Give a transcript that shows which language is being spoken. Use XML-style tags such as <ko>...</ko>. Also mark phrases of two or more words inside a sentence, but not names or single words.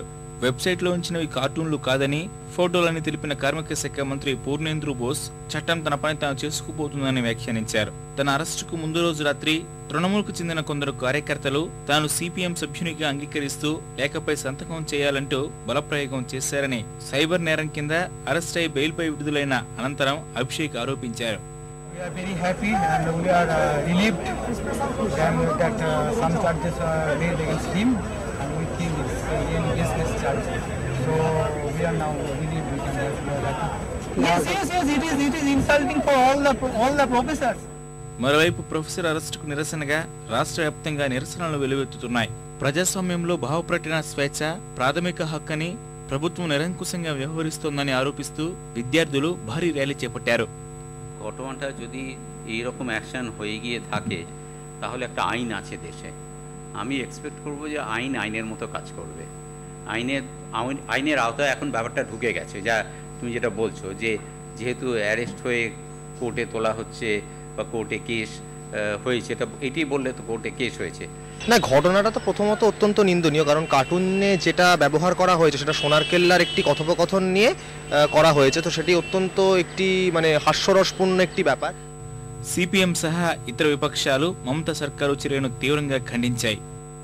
<te>వెబ్సైట్లో ఉంచినవి కార్టూన్లు కాదని, ఫోటోలని తెలిపిన కార్మిక శాఖ మంత్రి పూర్ణేంద్రు బోస్ చట్టం తన పని తాను చేసుకుపోతుందని వ్యాఖ్యానించారు. తన అరెస్టుకు ముందు రోజు రాత్రి తృణమూల్కు చెందిన కొందరు కార్యకర్తలు తాను సిపిఎం సభ్యునిగా అంగీకరిస్తూ లేఖపై సంతకం చేయాలంటూ బలప్రయోగం చేశారని సైబర్ నేరం కింద అరెస్ట్ అయి బెయిల్పై విడుదలైన అనంతరం అభిషేక్ ఆరోపించారు.</te> <en>We are very happy and we are relieved that some charges are raised against him and we think it's really baseless charge. So we are now relieved. We can we are happy. Yes. It is insulting for all the professors.</en> <te>మరోవైపు ప్రొఫెసర్ అరెస్టుకు నిరసనగా రాష్ట్ర వ్యాప్తంగా నిరసనలు వెలువెత్తుతున్నాయి. ప్రజాస్వామ్యంలో భావప్రకటన స్వేచ్ఛ ప్రాథమిక హక్కని ప్రభుత్వం నిరంకుశంగా వ్యవహరిస్తోందని ఆరోపిస్తూ విద్యార్థులు భారీ ర్యాలీ చేపట్టారు.</te> <bn>ঘটনাটা যদি এইরকম অ্যাকশন হয়ে গিয়ে থাকে তাহলে একটা আইন আছে দেশে। আমি এক্সপেক্ট করব যে আইনের মতো কাজ করবে। আইনের আওতায় এখন ব্যাপারটা ঢুকে গেছে, যা তুমি যেটা বলছো যে যেহেতু অ্যারেস্ট হয়ে কোর্টে তোলা হচ্ছে বা কোর্টে কেস হয়েছে, এটি বললে তো কোর্টে কেস হয়েছে না। ঘটনাটা তো প্রথমত অত্যন্ত নিন্দনীয়, কারণ কার্টুনে যেটা ব্যবহার করা হয়েছে সেটা সোনার কেল্লার একটি কথোপকথন নিয়ে করা হয়েছে, তো সেটি অত্যন্ত একটি মানে হাস্যরসপূর্ণ একটি ব্যাপার।</bn> <te>సిపిఎం సహా ఇతర విపక్షాలు మమతా సర్కారు చర్యను తీవ్రంగా ఖండించాయి.</te>